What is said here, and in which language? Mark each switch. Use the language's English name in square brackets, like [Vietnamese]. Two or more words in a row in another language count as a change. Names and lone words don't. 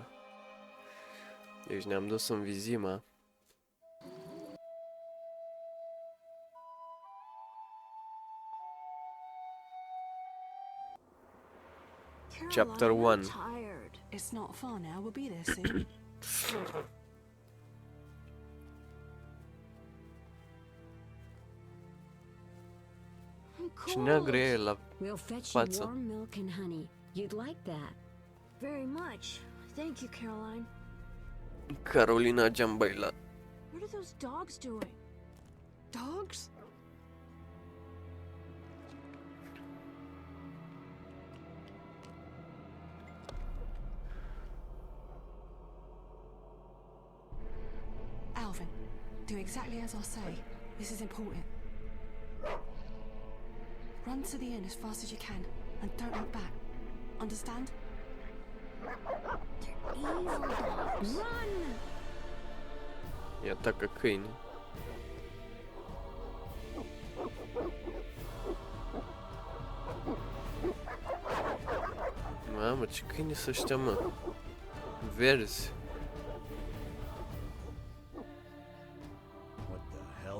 [Romanian] Deci ne-am dus în Vizima. [English] Chapter 1. I'm tired. It's not far now. We'll be there soon. [Romanian] Ce neagră e la [English] We'll fetch you [Romanian] față. [English] warm milk and honey. You'd like that. Very much. Thank you, Caroline. Carolina Giambaila. What are those dogs doing? Dogs? Alvin, do exactly as I say. This is important. Run to the inn as fast as you can, and don't look back. Understand? Evil dogs. Run! [Romanian] Îi atacă câini. Mamă, ce câini sunt ăștia, mă? Verzi. [English] What the hell?